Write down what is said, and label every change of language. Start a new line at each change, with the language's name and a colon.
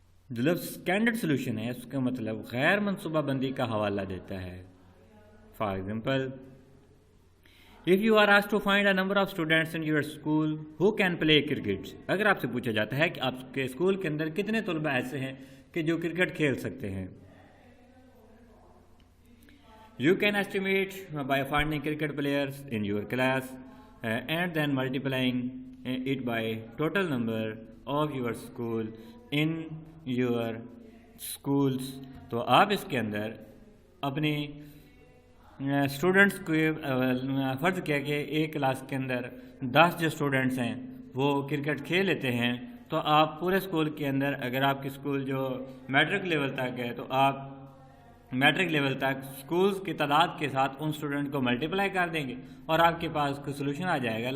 Urdu: جو لفظ candid solution ہے، اس کا مطلب غیر منصوبہ بندی کا حوالہ دیتا ہے.
English: for example, if you are asked to find a number of students in your school who can play cricket،
Urdu: اگر آپ سے پوچھا جاتا ہے کہ آپ کے اسکول کے اندر کتنے طلبہ ایسے ہیں کہ جو کرکٹ کھیل سکتے ہیں.
English: You can estimate by finding cricket players in your class and then multiplying it by total number of your school in your schools.
Urdu: تو آپ اس کے اندر اپنے اسٹوڈنٹس کو فرض کیا کہ ایک کلاس کے اندر 10 جو اسٹوڈنٹس ہیں وہ کرکٹ کھیل لیتے ہیں، تو آپ پورے اسکول کے اندر، اگر آپ کی اسکول جو میٹرک لیول تک ہے، تو آپ میٹرک لیول تک اسکولز کی تعداد کے ساتھ ان اسٹوڈنٹ کو ملٹیپلائی کر دیں گے اور آپ کے پاس کوئی سولوشن آ جائے گا.